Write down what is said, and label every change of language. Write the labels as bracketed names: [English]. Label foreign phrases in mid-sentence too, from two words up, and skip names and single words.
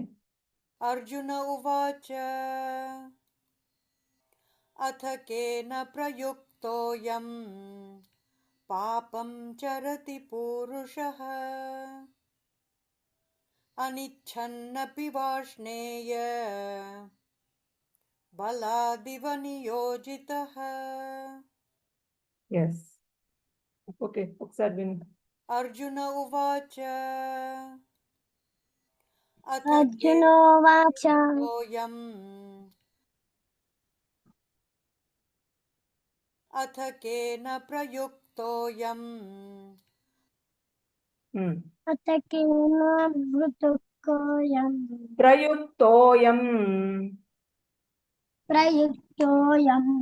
[Sanskrit] अर्जुन उवाच अथ केन प्रयुक्तोऽयं पापं चरति पूरुषः अनिच्छन्नपि वाष्णेय बलादिव नियोजितः। [English] Yes. [Telugu] Okay, ఒకసారి విను. [Sanskrit] अर्जुन उवाच अर्जुनोवाच अथ केन प्रयुक्तोऽयं अथ केन प्रयुक्तोऽयं